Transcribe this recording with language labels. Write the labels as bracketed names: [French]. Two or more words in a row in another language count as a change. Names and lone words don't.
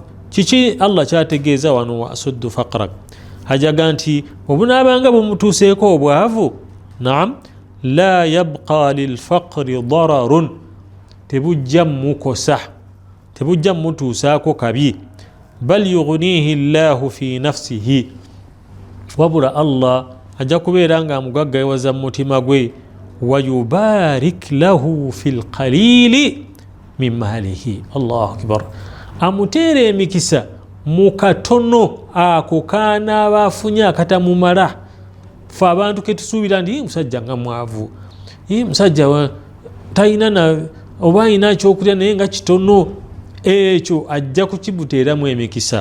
[Ganda] Kiki Allah kyategeeza wano [Arabic] وأسد فقرك? [Ganda] Ajaga nti obunaabanga bumutuuseeko obwavu, naam, [Arabic] لا يبقى للفقر ضرر, [Ganda] tebujja mukosa, tebujja mutuusaako kabi. [Arabic] بل يغنيه الله في نفسه, [Ganda] wabula Allah ajja kubeera nga amugaggawaza mu mutima gwe. [Arabic] ويبارك له في القليل من ماله. الله أكبر, [Ganda] amuteera emikisa mu katono ako kaanaaba afunye akatamumala. Fe abantu ketusuubira nti musajja nga mwavu, musajja talina oba alina ekyokulya naye nga kitono, ekyo ajja kukibuteeramu emikisa.